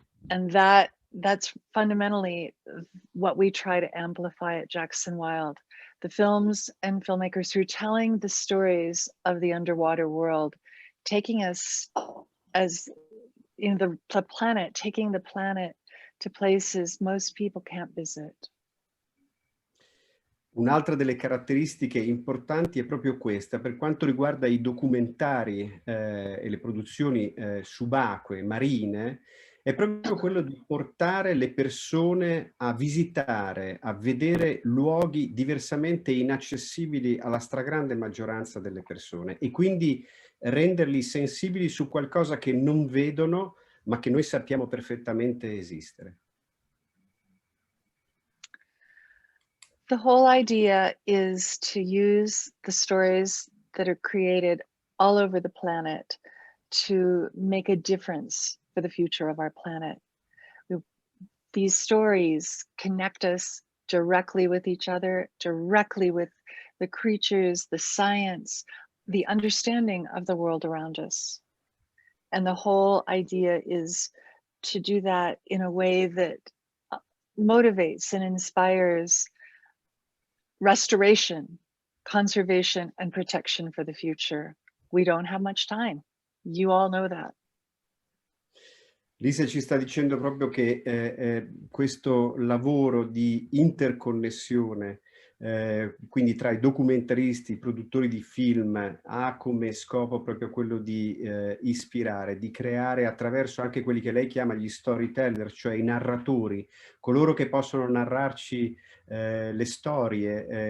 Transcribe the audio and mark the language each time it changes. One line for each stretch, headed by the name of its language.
English: And that's fundamentally what we try to amplify at Jackson Wild. The films and filmmakers who are telling the stories of the underwater world, taking us as in the planet, taking the planet to places most people can't visit.
Italian: Un'altra delle caratteristiche importanti è proprio questa, per quanto riguarda i documentari e le produzioni subacquee, marine, è proprio quello di portare le persone a visitare, a vedere luoghi diversamente inaccessibili alla stragrande maggioranza delle persone e quindi renderli sensibili su qualcosa che non vedono, ma che noi sappiamo perfettamente esistere.
English: The whole idea is to use the stories that are created all over the planet to make a difference for the future of our planet. These stories connect us directly with each other, directly with the creatures, the science, the understanding of the world around us. And the whole idea is to do that in a way that motivates and inspires restoration, conservation, and protection for the future. We don't have much time. You all know that.
Italian: Lisa ci sta dicendo proprio che questo lavoro di interconnessione, quindi tra i documentaristi, i produttori di film, ha come scopo proprio quello di ispirare, di creare attraverso anche quelli che lei chiama gli storyteller, cioè i narratori, coloro che possono narrarci le storie